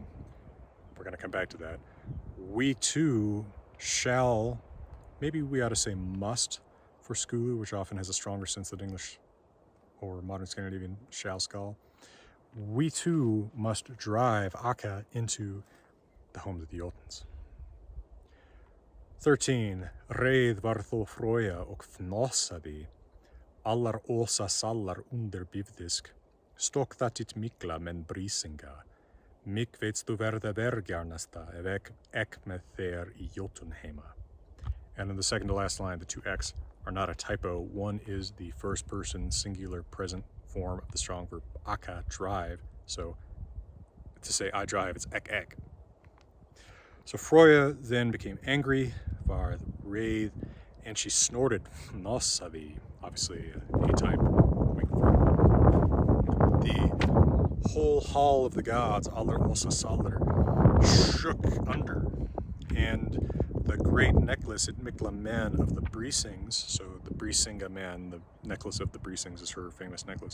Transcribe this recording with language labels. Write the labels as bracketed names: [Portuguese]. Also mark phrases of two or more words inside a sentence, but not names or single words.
[English] We're going to come back to that. We too shall, maybe we ought to say must for skulu, which often has a stronger sense than English or modern Scandinavian shall skal. We too must drive Akka into the homes of the Jotuns. 13. [Old Norse] Reið var þó Froya og fnossaði, allar åsa sallar under bifdisk, stokkþattit mikla menn brísinga, mig veitst þú verða vergjarnasta ef ek með þér í Jotunheima. [English] And in the second to last line, the 2 X are not a typo. One is the first person singular present form of the strong verb akka, drive. So to say I drive, it's ek. So Froya then became angry, [Old Norse] var reið, [English] and she snorted fnossaði, obviously a type. The whole hall of the gods, [Old Norse] allar osa sallar, [English] shook under, and the great necklace at Mikla men of the Brisings, so the Brisinga man, the necklace of the Brisings is her famous necklace.